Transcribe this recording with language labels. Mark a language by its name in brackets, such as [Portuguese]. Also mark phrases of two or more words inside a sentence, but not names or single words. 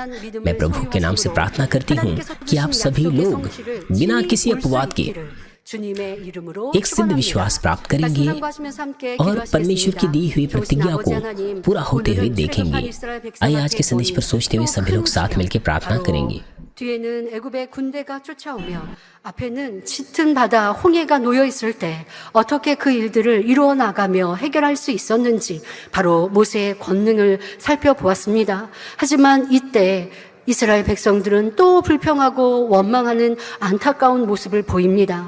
[Hindi] मैं प्रभु के नाम से प्रार्थना करती हूँ कि आप सभी लोग बिना किसी अपवाद के एक सिद्ध विश्वास प्राप्त करेंगे और परमेश्वर की दी हुई प्रतिज्ञा को पूरा होते हुए देखेंगे। आइए आज के संदेश पर सोचते हुए सभी लोग साथ मिलकर प्रार्थना करेंगे। [Korean] 뒤에는 애굽의 군대가 쫓아오며 앞에는 짙은 바다 홍해가 놓여 있을 때 어떻게 그 일들을 이루어 나가며 해결할 수 있었는지 바로 모세의 권능을 살펴보았습니다. 하지만 이때 이스라엘 백성들은 또 불평하고 원망하는 안타까운 모습을 보입니다.